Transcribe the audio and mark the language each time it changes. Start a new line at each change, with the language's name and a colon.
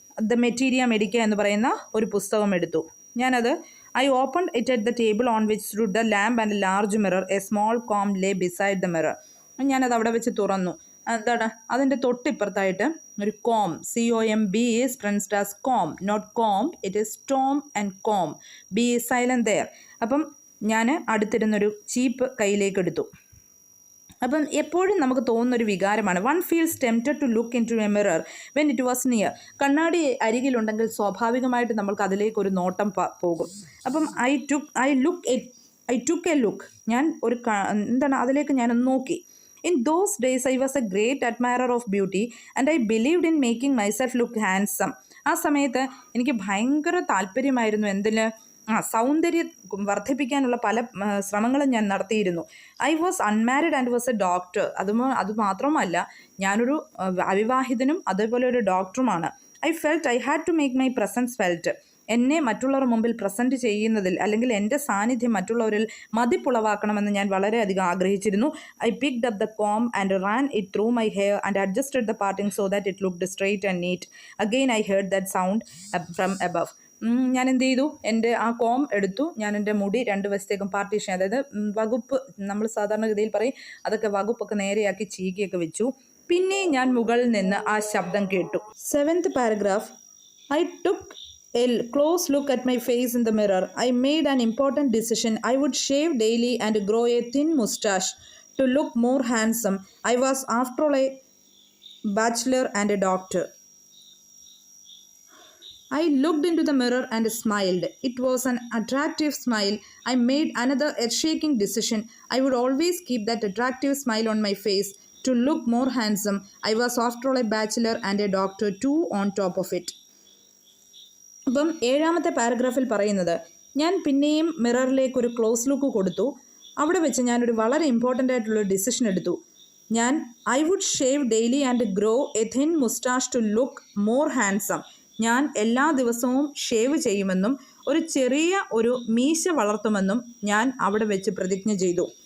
Malayalam: The മെറ്റീരിയ മെഡിക്ക എന്ന് പറയുന്ന ഒരു പുസ്തകം എടുത്തു. ഞാനത്
English: I opened it at the table on which stood the lamp and a large mirror. A small comb lay beside the mirror.
Malayalam: ഞാനത് അവിടെ വെച്ച് തുറന്നു. എന്താണ് അതിൻ്റെ തൊട്ടിപ്പുറത്തായിട്ട് ഒരു com,
English: COMB is pronounced as comb, not comb. It is storm and comb. B is silent there.
Malayalam: അപ്പം ഞാൻ അടുത്തിരുന്നൊരു ചീപ്പ് കയ്യിലേക്ക് എടുത്തു. അപ്പം എപ്പോഴും നമുക്ക് തോന്നുന്നൊരു വികാരമാണ്.
English: One feels tempted to look into a mirror when it was near.
Malayalam: കണ്ണാടി അരികിലുണ്ടെങ്കിൽ സ്വാഭാവികമായിട്ട് നമ്മൾക്ക് അതിലേക്കൊരു നോട്ടം പോകും. അപ്പം
English: I took a look.
Malayalam: ഞാൻ ഒരു അതിലേക്ക് ഞാനൊന്ന് നോക്കി.
English: In those days, I was a great admirer of beauty and I believed in making myself look handsome.
Malayalam: ആ സമയത്ത് എനിക്ക് ഭയങ്കര താല്പര്യമായിരുന്നു സൗന്ദര്യം വർദ്ധിപ്പിക്കാനുള്ള പല ശ്രമങ്ങളും ഞാൻ നടത്തിയിരുന്നു.
English: I was unmarried and was a doctor.
Malayalam: അതുമാത്രമല്ല, ഞാനൊരു അവിവാഹിതനും അതേപോലെ ഒരു ഡോക്ടറുമാണ്.
English: I felt I had to make my presence felt.
Malayalam: എന്നെ മറ്റുള്ളവരുടെ മുമ്പിൽ പ്രസൻറ്റ് ചെയ്യുന്നതിൽ അല്ലെങ്കിൽ എൻ്റെ സാന്നിധ്യം മറ്റുള്ളവരിൽ മതിപ്പുളവാക്കണമെന്ന് ഞാൻ വളരെയധികം ആഗ്രഹിച്ചിരുന്നു.
English: I picked up the comb and ran it through my hair and adjusted the parting so that it looked straight and neat. Again I heard that sound from above.
Malayalam: ഞാൻ എന്ത് ചെയ്തു? എൻ്റെ ആ കോം എടുത്തു. ഞാൻ എൻ്റെ മുടി രണ്ട് വശത്തേക്കും പാർട്ടീഷൻ, അതായത് വകുപ്പ്, നമ്മൾ സാധാരണഗതിയിൽ പറയും, അതൊക്കെ വകുപ്പൊക്കെ നേരെയാക്കി ചീകിയൊക്കെ വെച്ചു. പിന്നെ ഞാൻ മുകളിൽ നിന്ന് ആ ശബ്ദം കേട്ടു. 7th paragraph.
English: I took a close look at my face in the mirror. I made an important decision. I would shave daily and grow a thin mustache to look more handsome. I was after all a bachelor and a doctor. I looked into the mirror and smiled. It was an attractive smile. I made another earth-shaking decision. I would always keep that attractive smile on my face to look more handsome. I was after all a bachelor and a doctor too on top of it.
Malayalam: അപ്പം 7ാമത്തെ പാരഗ്രാഫിൽ പറയുന്നത്, ഞാൻ പിന്നെയും മിററിലേക്ക് ഒരു close look കൊടുത്തു. അവിടെ വെച്ച് ഞാനൊരു വളരെ ഇമ്പോർട്ടൻ്റ് ആയിട്ടുള്ളൊരു ഡിസിഷൻ എടുത്തു.
English: I would shave daily and grow a thin moustache to look more handsome.
Malayalam: ഞാൻ എല്ലാ ദിവസവും ഷേവ് ചെയ്യുമെന്നും ഒരു ചെറിയ ഒരു മീശ വളർത്തുമെന്നും ഞാൻ അവിടെ വെച്ച് പ്രതിജ്ഞ ചെയ്തു.